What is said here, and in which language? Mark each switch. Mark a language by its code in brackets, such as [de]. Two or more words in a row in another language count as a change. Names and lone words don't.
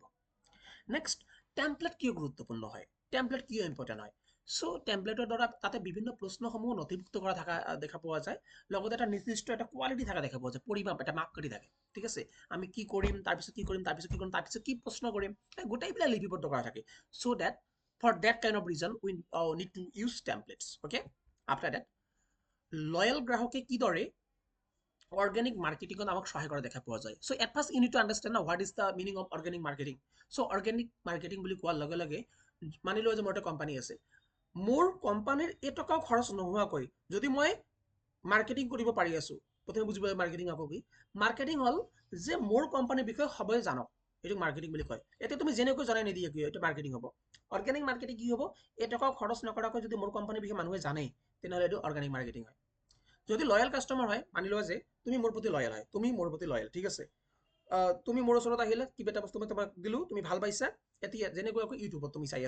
[as] নেক্সট টেমপ্লেট কিয় গুৰুত্বপূৰ্ণ হয় টেমপ্লেট কিয় ইম্পৰ্টেণ্ট হয় চ' টেমপ্লেটৰ দ্বাৰা তাতে বিভিন্ন প্ৰশ্নসমূহ নথিভুক্ত কৰা থকা দেখা পোৱা যায় লগতে এটা নিৰ্দিষ্ট এটা কোৱালিটি থকা দেখা পোৱা যায় পৰিমাপ এটা মাপকাঠি থাকে ঠিক আছে আমি কি কৰিম তাৰপিছত কি কৰিম তাৰপিছত কি প্ৰশ্ন কৰিম গোটেইবিলাক লিপিবদ্ধ কৰা থাকে [en] so that for that kind of reason we need to use templates okay after that [as] লয়েল গ্ৰাহকে কিদৰে [en] organic marketing [as] আমাক সহায় কৰা দেখা পোৱা যায় [en] so at first you need to understand now what is the meaning of organic marketing [as] so [en] organic marketing [as] বুলি কোৱাৰ লগে লগে মানি লোৱা যে মোৰ এটা কোম্পানী আছে মোৰ কোম্পানীৰ এটকাও খৰচ নোহোৱাকৈ যদি মই মাৰ্কেটিং কৰিব পাৰি আছো প্ৰথমে বুজিব মাৰ্কেটিং আকৌ কি মাৰ্কেটিং হ'ল যে মোৰ কোম্পানীৰ বিষয়ে সবেই জানক এইটো মাৰ্কেটিং বুলি কয় এতিয়া তুমি যেনেকৈ জনাই নিদিয়ে কি এইটো মাৰ্কেটিং হ'ব [en] organic marketing [as] কি হ'ব এটকাও খৰচ নকৰাকৈ যদি মোৰ কোম্পানীৰ বিষয়ে মানুহে জানে তেনেহ'লে এইটো [en] organic marketing [as] হয় যদি [en] loyal customer [as] হয় মানি লোৱা যে তুমি মোৰ প্ৰতি লয়েল হয় তুমি মোৰ প্ৰতি লয়েল ঠিক আছে তুমি মোৰ ওচৰত আহিলে কিবা এটা বস্তু মই তোমাক দিলোঁ তুমি ভাল পাইছা এতিয়া যেনেকৈ ইউটিউবত তুমি চাই আছা